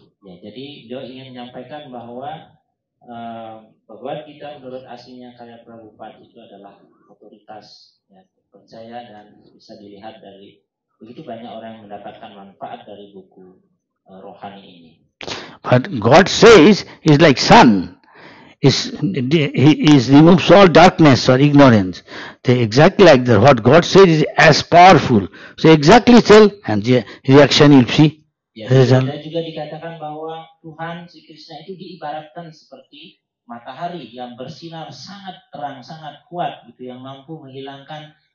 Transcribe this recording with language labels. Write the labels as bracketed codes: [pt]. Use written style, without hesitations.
[id] Ya, jadi dia ingin menyampaikan bahwa Bhagavad Gita menurut aslinya karya Prabhupada itu adalah otoritas, ya, percaya dan bisa dilihat dari begitu banyak orang yang mendapatkan manfaat dari buku rohani ini. [en] But God says is like sun. He removes all darkness or ignorance. They exactly like that. What God said is as powerful. So exactly tell and the reaction you'll see. [id] Ya, dan juga dikatakan bahwa Tuhan Sri Krishna itu diibaratkan seperti matahari yang bersinar sangat terang, sangat kuat gitu, yang mampu menghilangkan